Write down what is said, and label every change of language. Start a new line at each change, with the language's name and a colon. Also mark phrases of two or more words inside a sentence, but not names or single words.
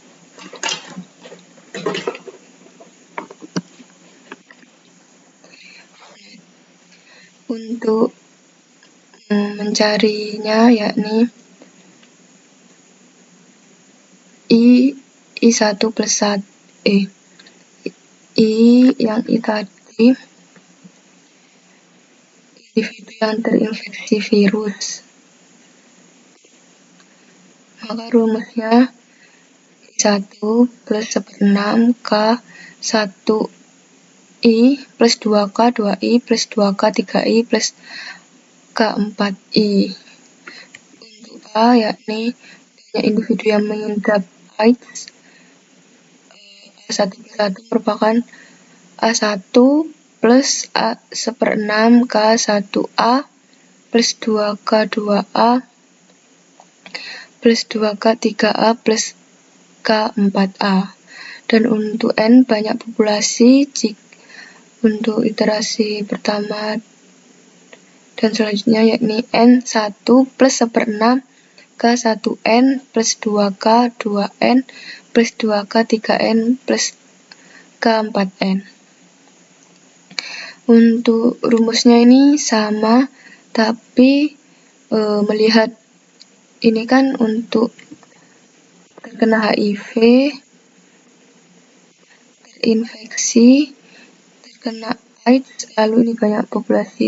Indonesian: Untuk mencarinya yakni I1 plus 1 yang I tadi individu yang terinfeksi virus, maka rumusnya I1 plus 1/6 K1I plus 2K 2I plus 2K 3I plus K4I. Untuk A yakni banyak individu yang mengidap AIDS, A1 plus 1 merupakan A1 plus A1/6 K1A plus 2K 2A plus 2K 3A plus K4A. Dan untuk N banyak populasi untuk iterasi pertama dan selanjutnya yakni N1 plus 1/6 K1N plus 2K 2N plus 2K 3N plus K4N. Untuk rumusnya ini sama, tapi melihat ini kan untuk terkena HIV, terinfeksi, terkena AIDS, lalu ini banyak populasi.